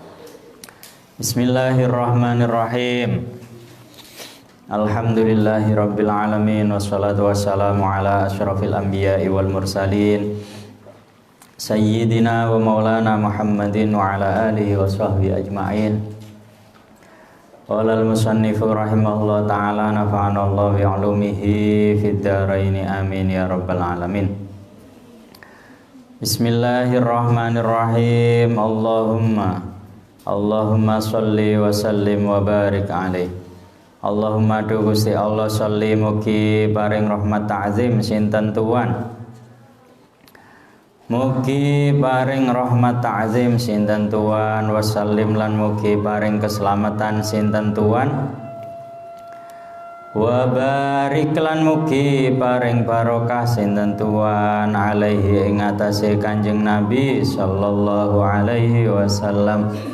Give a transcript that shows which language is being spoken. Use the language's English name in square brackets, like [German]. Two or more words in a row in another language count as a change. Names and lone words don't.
[Arabic] بسم الله الرحمن الرحيم. الحمد لله رب العالمين والصلاة والسلام على أشرف الأنبياء والمرسلين سيدنا ومولانا محمد وعلى آله وصحبه أجمعين. قال المصنف رحمه الله تعالى نفعنا الله بعلومه في الدارين آمين يا رب العالمين. بسم الله الرحمن الرحيم. اللهم صل وسلم وبارك عليه. [Javanese] Allahumma du Gusti Allah sholli mugi paring rahmat ta'zim sinten tuan. Mugi paring rahmat ta'zim sinten tuan, wasallim lan mugi paring keselamatan sinten tuan, wa barik lan mugi paring barokah sinten tuan alaihi ing atase Kanjeng Nabi [Arabic] صلى الله عليه وسلم.